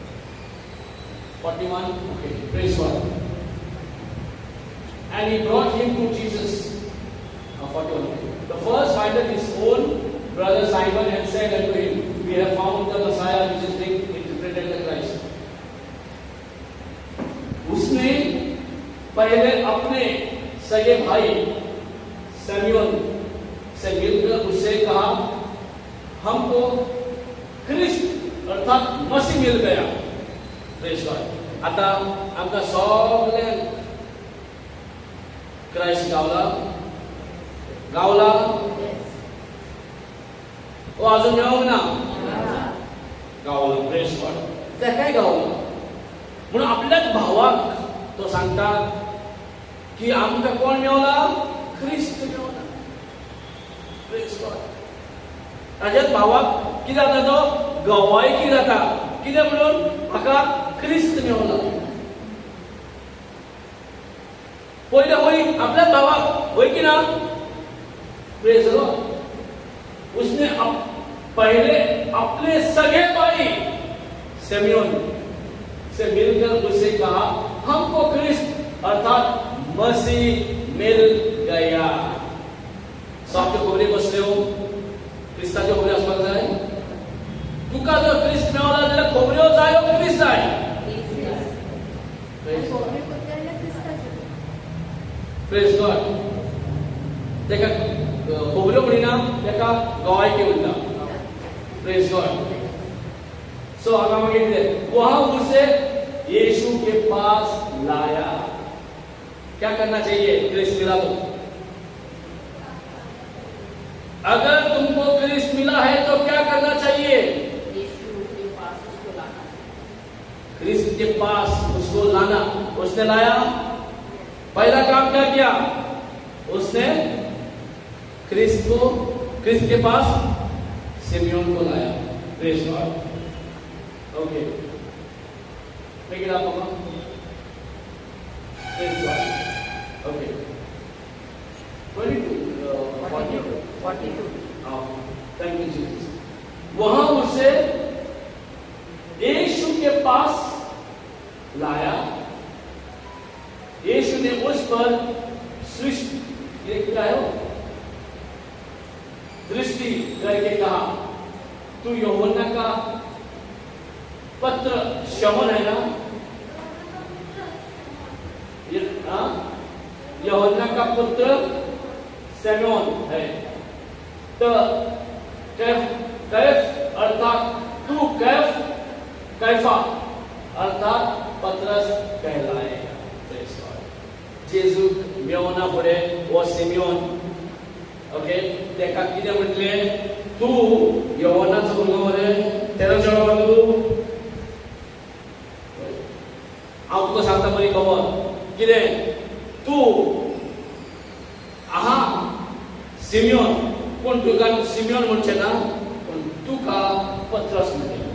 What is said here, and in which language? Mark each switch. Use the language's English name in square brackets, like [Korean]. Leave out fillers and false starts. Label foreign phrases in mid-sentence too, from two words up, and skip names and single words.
[English] 41. Okay, praise God. And he brought him to Jesus. 41. The first findeth his own brother Simon and said unto him, We have found the Messiah, which is being interpreted the Christ. [Hindi] उसने पहले अपने सगे भाई सैम्यूअल से मिलकर उससे कहा, हमको ख्रिस्त अर्थात मसीह मिल गया. [English] Praise God. [Konkani] आता आमका सगळ्यांक क्राइस्ट गावला. ओ अजून मेळोंक ना. गावला. [English] Praise God. [Konkani] तेकाय गावला. म्हणून आपल्याच भावाक तो सांगता की आमकां कोण मेवला? ख्रिस्त मेवला. [English] Praise God. [Konkani] ताच्याच भावाक कितें जाता? तो गवायकी जाता. कितें म्हणून? म्हाका ख्रिस्त मेवला. पयले होय आपल्याच भावाक होय की ना? [English] Praise God. [Hindi] उसने पहले अपने सगे भाई सिमयोन से मिलकर उससे कहा, हमको ख्रिस्त अर्थात मसीह मिल गया. [Konkani] सामके खोबरे बसले हो, ख्रिस्ताचे खोबरे आसपाक जाय. तुका जर ख्रिस्त मेवला जाल्यार खोबऱ्यो जायो ख्रिस्त जाय. [English] Praise God. [Konkani] तेका खोबऱ्यो म्हणिना, तेका गवायकी म्हणटा. [English] Praise God. [Konkani] सो हांगा मागीर कितें? [Hindi] वहां उसे यीशु के पास लाया. क्या करना चाहिए? ख्रिस्त मिला तो. अगर तुमको ख्रिस्त मिला है तो क्या करना चाहिए? यीशु के पास उसको लाना. ख्रिस्त के पास उसको लाना. उसने लाया. पहला काम क्या किया? उसने ख्रिस्त के पास सिमयोन को लाया. [English] Praise God. Okay, pick it up. Praise God. Okay, 42. Thank you Jesus. [Hindi] वहां उसे यीशु के पास लाया, यीशु ने उस पर सृष्टि ये क्या है दृष्टि करके कहा, तू यूहन्ना का पत्र शमन है ना, यूहन्ना का पुत्र शमौन है। तो कैफ अर्थात तू कैफा अर्थात पत्रस कहलाएगा। [Konkani] जेजू मेवना पुढे वो सिमियोन ओके तेका कितें म्हटले, तू यूहन्नाचो भुरगो मरे, तेरा चेडो मरे तू, हांव तुका सांगता बरी खबर कितें, तू आहा सिमियोन, पूण तुका सिमियोन म्हणचे ना, पूण तुका पत्रस म्हणटले।